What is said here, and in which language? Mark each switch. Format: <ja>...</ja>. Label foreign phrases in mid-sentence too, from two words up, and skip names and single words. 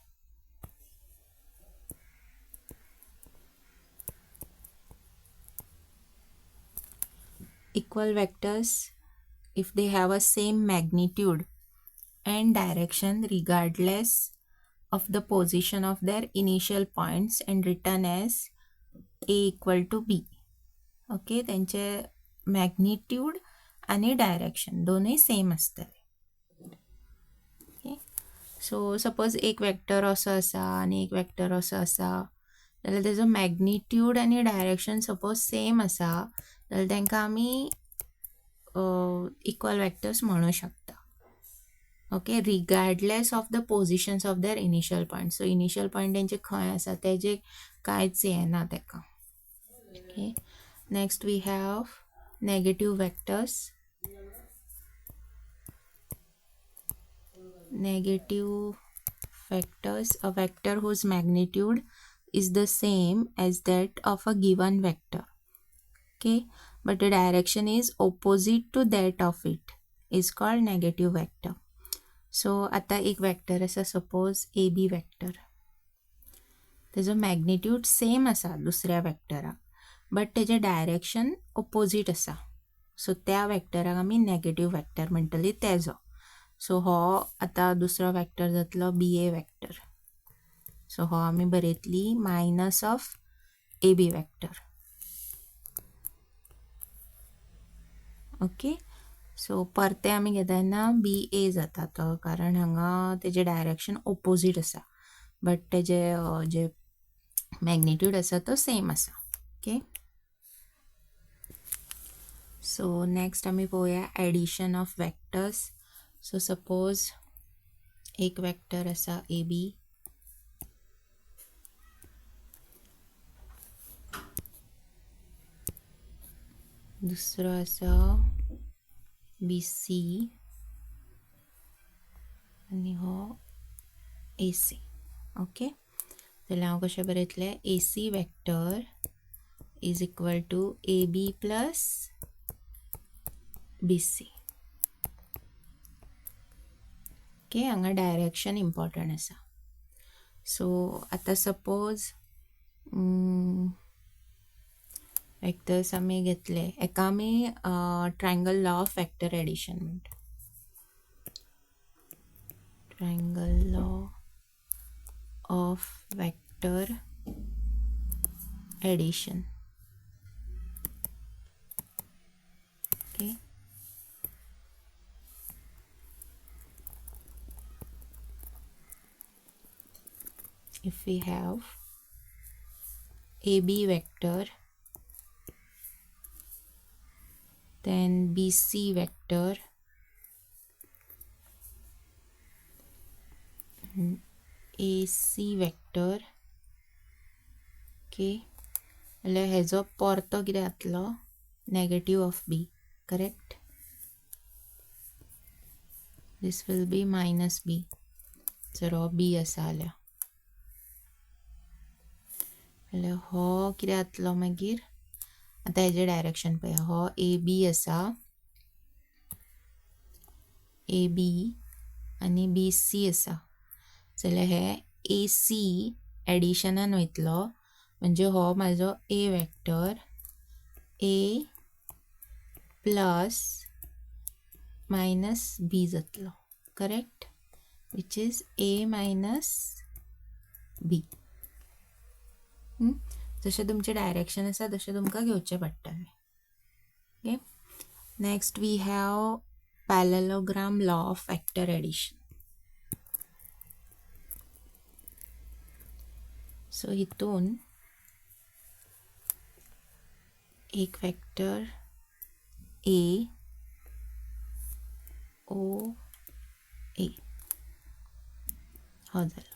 <en>Equal vectors, if they have a same magnitude and direction regardless of the position of their initial points and written as a equal to b.</en> <kok>Okay, त्यांचे मॅग्निट्यूड आणि डायरेक्शन दोन्ही सेम असतले. ओके.</kok> <en>So suppose</en> <kok>एक वेक्टर असो असा आणि एक वेक्टर असो असा जाल्यार तेजो मॅग्निट्यूड आणि डायरेक्शन सपोज सेम असा जाल्यार तांकां आमी</kok> <en>equal vectors</en> <kok>म्हणू शकता.</kok> <en>ओके, Regardless of the positions of their initial point. So initial point</en> <kok>तेंचे खंय आसा तेजे कांयच येना तेका.</kok> <en>ओके. Next we have negative vectors. Negative vectors, a vector whose magnitude is the same as that of a given vector. Okay, but the direction is opposite to that of it is called negative vector.</en> <kok>So आता एक वेक्टर असा</kok> <en>suppose AB vector,</en> <kok>तेजो मॅग्निट्यूड सेम असा दुसऱ्या वेक्टराक बट तेजे डायरेक्शन ऑपोजिट असा. सो त्या वेक्टराक आमी</kok> <en>negative vector</en> <kok>म्हणटली तेजो. सो हो आता दुसरो वेक्टर जातलो</kok> <en>BA vector.</en> <kok>सो हो आमी बरयतली</kok> <en>minus of AB vector. ओके.</en> <kok>सो परते आमी घेता तेन्ना बी ए जाता तो, कारण हांगा तेजे डायरेक्शन ऑपोजिट असा बट तेजे जे मॅग्निट्यूड असा तो सेम असा.</kok> <en>ओके. So next</en> <kok>आमी पळोवया</kok> <en>addition of vectors. So suppose</en> <kok>एक वेक्टर असा ए बी, दुसरो असा बी सी आणि हो ए सी. ओके, जाल्यार हांव कशें बरयतलें</kok> <en>AC vector is equal to AB plus BC. ओके,</en> <kok>हांगा डायरेक्शन इम्पॉर्टंट आसा. सो आता सपोज वेक्टर्स आम्ही घेतले, एका आम्ही</kok> <en>triangle law of vector addition</en> <kok>म्हणटा.</kok> <en>Triangle law of vector addition. Okay. If we have AB vector, then BC vector, AC vector, okay, એટલે</en> <kok>हेजो परतो कितें जातलो,</kok> <en>negative of B, correct? This will be minus B,</en> <kok>जर हो B आसा जाल्यार. એટલે हो कितें जातलो मागीर, आतां हेजें डायरेक्शन पळया, हो AB आसा, AB आनी BC आसा, जाल्यार हे AC एडिशनान वयतलो, म्हणजे हो म्हाजो A वेक्टर</kok> <en>A plus minus B</en> <kok>जातलो,</kok> <en>correct, which is A minus B.</en> <kok>जशें तुमचे डायरेक्शन आसा तशें तुमकां घेवचें पडटलें.</kok> <en>Okay, next we have parallelogram law of vector addition.</en> <kok>सो हितून एक वेक्टर A O A हो जालो.</kok>